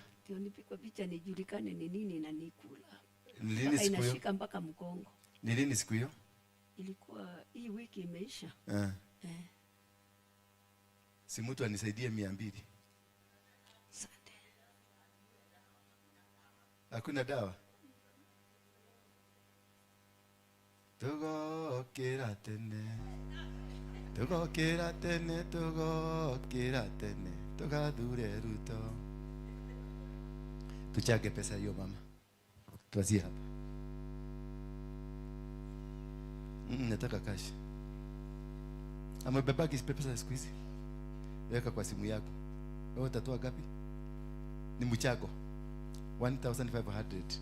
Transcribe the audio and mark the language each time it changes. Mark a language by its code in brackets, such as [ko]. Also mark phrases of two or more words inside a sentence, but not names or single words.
[sw] Ndio nipigwe picha nijulikane ni nini na nikula. Ni lini siku hiyo? Inashika mpaka mgongo. Ni lini siku hiyo? Ilikuwa hii wiki imeisha. Si mtu anisaidie 200. Asante. Hakuna dawa? [ki] Tugokera tene. Tugokera tene, tugokera tene. [sw] Tugathure Ruto. Tuchage pesa hiyo mama. Tuanzie hapa. Nataka cash. Amebeba pesa siku hizi. Weka kwa simu yako. Wewe utatoa gapi? Ni mchago. 1500.